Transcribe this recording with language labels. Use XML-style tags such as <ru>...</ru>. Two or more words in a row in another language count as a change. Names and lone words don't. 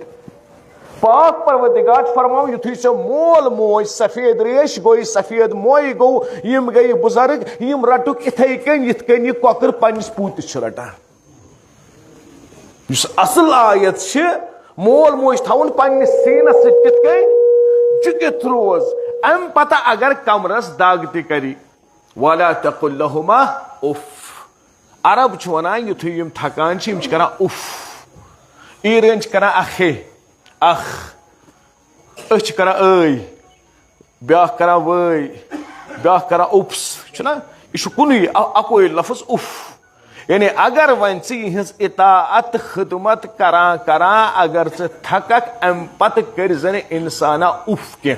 <ks>پاک پروردگار فرماو یُتھُے ژےٚ مول موج سفید ریش گوٚو سفید موے گوٚو یِم گٔیہِ بُزرگ یِم رٹُکھ یِتھے کٔنۍ یِتھ کٔنۍ یہِ کۄکٕر پننِس پوٗتِس چھُ رٹان. یُس اصل آیت چھِ مول موج تھاوُن پننِس سیٖنس سۭتۍ تِتھ کٔنۍ جُکِتھ روز. امہِ پتہٕ اگر کمرس دگ تہِ کرِ</ks> <ar>ولا تقل لهما اف.</ar> <ks>عرب چھِ ونان یُتھُے یِم تھکان چھِ یِم چھِ کران اف. ایرٲنۍ چھِ کران اکھے اخ. أسۍ چھِ کران ٲے بیاکھ کران وٲے بیاکھ کران اوپس چھُنہ یہِ چھُ کُنُے اکوے لفظ اف. یعنی اگر وۄنۍ ژٕ یِہٕنٛز اطاعت خدمت کران کران اگر ژٕ تھککھ امہِ پتہٕ کٔرۍ زنہٕ انسانا اف کینٛہہ.</ks>